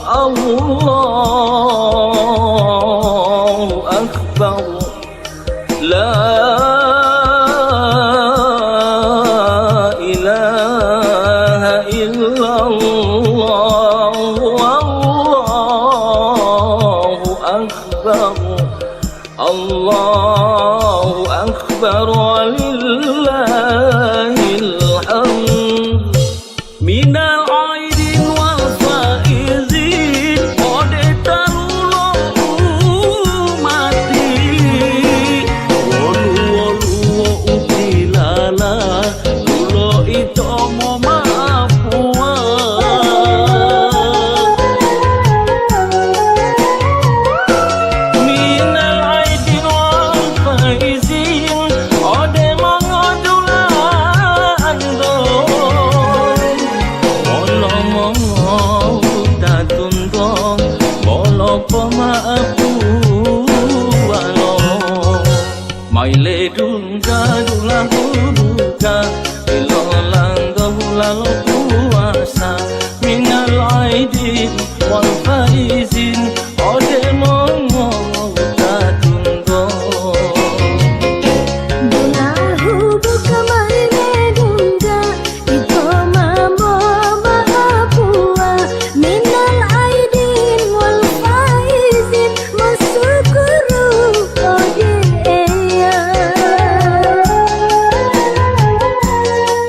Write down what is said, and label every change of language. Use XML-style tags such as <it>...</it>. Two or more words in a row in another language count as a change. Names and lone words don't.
<ar>الله أكبر لا إله إلا الله الله أكبر الله أكبر ولله الحمد من العائدين والفائزين</ar> <gor>ode tarulo mati wolu utilala tulo ito mo maapua</gor> <ar>من العائدين والفائزين</ar> <gor>ode mangodula ando bolo mongo tatundo bolo pemaapu walo mai le dunga dulang buka dilolang bulang puasa</gor> <ar>من العائدين والفائزين</ar> <gor>ode mongo tatundo Dolahu buka maile dunga ito mamo maapua</gor> <ar>من العائدين والفائزين</ar> <gor>masukuru ogeya</gor>